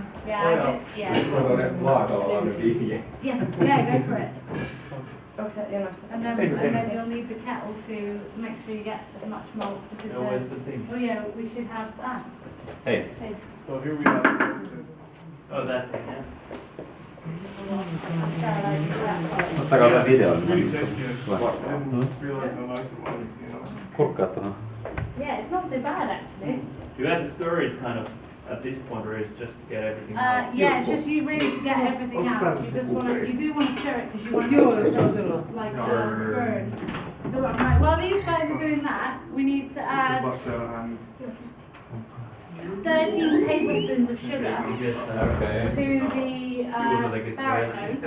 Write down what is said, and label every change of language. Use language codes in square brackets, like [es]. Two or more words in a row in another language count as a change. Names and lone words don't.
[en] Yeah, I did. Yeah. Yes, yeah, go for it. And then you'll need the kettle to make sure you get as much malt. Where's the thing? Oh yeah, we should have that. Hey. So here we have roasted. Oh, that thing, yeah. [fi] Ottakaa tämä video. [en] Really tasty. I didn't realize how nice it was, you know. [fi] Kurkkaa tuohon. [en] Yeah, it's not so bad actually. You had to stir it kind of at this point, or it's just to get everything out? Yeah, it's just you really to get everything out. You just want to, you do want to stir it because you want to like burn. Right, while these guys are doing that, we need to add 13 tablespoons of sugar to the baritone.